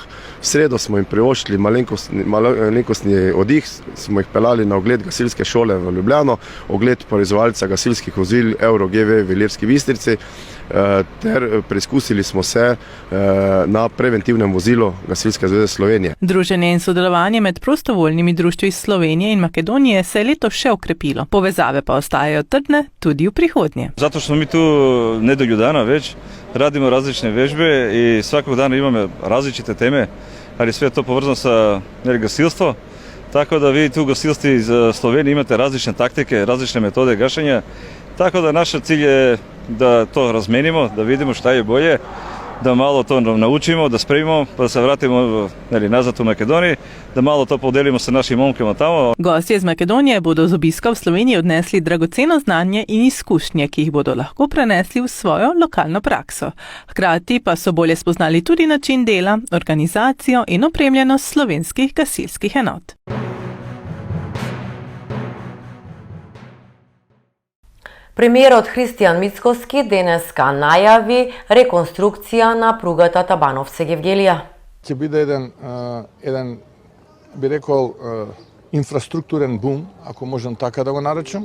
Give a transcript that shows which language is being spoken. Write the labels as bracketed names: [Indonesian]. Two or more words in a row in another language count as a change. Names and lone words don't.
[Slovenian] V sredo smo jim privoščili malenkostni oddih, smo jih pelali na ogled gasilske šole v Ljubljano, ogled proizvajalca gasilskih vozil Euro GV v Ilirski Bistrici, ter preizkusili smo se na preventivnem vozilu Gasilske zveze Slovenije. Druženje in sodelovanje med prostovoljnimi društvi iz Slovenije in Makedonije se je letos še okrepilo. Povezave pa ostajajo trdne tudi v prihodnje. [Serbian] Zato što smo mi tu nedelju dana već, radimo različne vežbe i svakog dana imamo različite teme, ali sve to povezano sa gasilstvo. Tako da vi tu gasilstvi iz Slovenije imate različne taktike, različne metode gašenja. Tako da naš cilj je da to razmenimo, da vidimo šta je bolje, da malo to naučimo, da spremimo, pa da se vratimo nazad u Makedoniji, da malo to podelimo sa našim momkama tamo. [Slovenian] Gostje iz Makedonije bodo z obiska v Sloveniji odnesli dragoceno znanje in izkušnje, ki jih bodo lahko prenesli v svojo lokalno prakso. Hkrati pa so bolje spoznali tudi način dela, organizacijo in opremljenost slovenskih gasilskih enot. [Macedonian] Премиерот Христијан Мицкоски денеска најави реконструкција на пругата Табановце-Гевгелија. Ќе биде еден би рекол инфраструктурен бум, ако можам така да го наречам.